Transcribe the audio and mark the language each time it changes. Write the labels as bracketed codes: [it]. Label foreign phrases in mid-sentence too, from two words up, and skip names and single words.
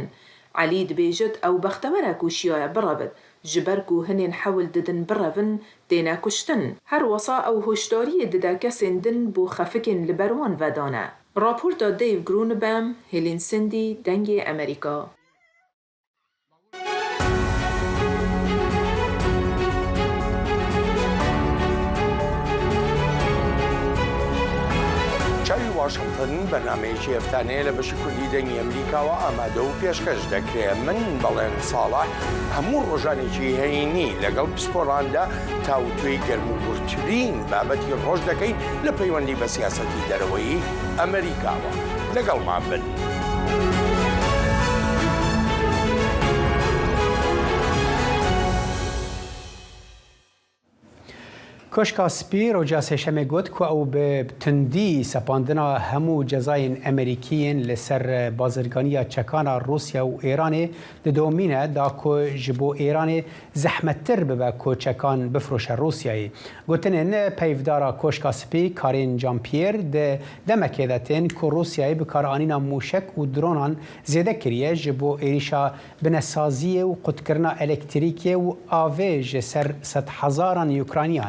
[ku] Elî dibêjit ew bextewer e ku şiyaye birevit, ji ber ku hinên hewil didin birevin têne kuştin. Her wesa ew hoşdariyê dide kesên din bû xefikên li ber wan vedane. Raporta Dave Grunebaum, Helen Sindhi, Dengê Amerîka. [ckb] چاوی واشنگتن بەرنامەیەکی هەفتانەیە لە بەشی کوردی دەنگی ئەمریکاوە ئامادە و پێشکەش دەکرێت. من بەڵێن ساڵح هەموو ڕۆژانێکی هەینی لەگەڵ پسپۆڕاندا تاوتوێی گەرموگورترین بابەتی ڕۆژ دەکەین لە پەیوەندی بە سیاسەتی دەرەوەی ئەمریکاوە. لەگەڵمان بن. [ku] کۆشکا سپی ڕۆژا سێشەمێ گوت ku ew bi tundî sepandina hemû cezayên Amerîkîyên li ser bazirganiya çekana Rusya û Îranê didomîne da ku ji bo Îranê zehmettir bibe ku çekan bifroşe Rusyayê. Gotinên peyvdara Koşka Spî Karên Jean-Pierre di demekê de tên ku Rusyayê bi karanîna mûşek û dronan zêde kiriye ji bo êrişa binesaziyê û qutkirina elektrîkê û avê ji ser sed hezaran Ukrayniyan.